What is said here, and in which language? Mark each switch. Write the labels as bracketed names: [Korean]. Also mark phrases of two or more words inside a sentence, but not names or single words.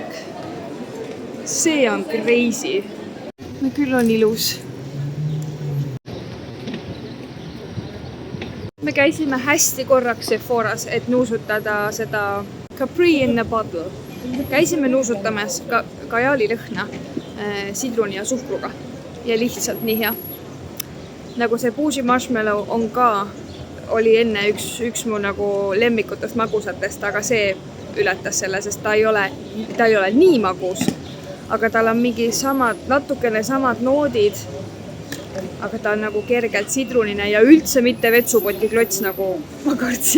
[Estonian] See on crazy. No küll on ilus. Me käisime hästi korraks Sephoras, et nuusutada seda Capri in a bottle. Käisime nuusutamas kajali lõhna sidruni ja suhkruga. ja lihtsalt nii hea. Nagu see Bougie Marshmallow on ka, oli enne üks mu nagu lemmikutest magusatest, aga see ületas selle, sest ta ei ole nii magus, aga tal on mingi natukene samad noodid, aga ta on nagu kergelt sidrunine ja üldse mitte vetsupoti klots, nagu ma kartsin.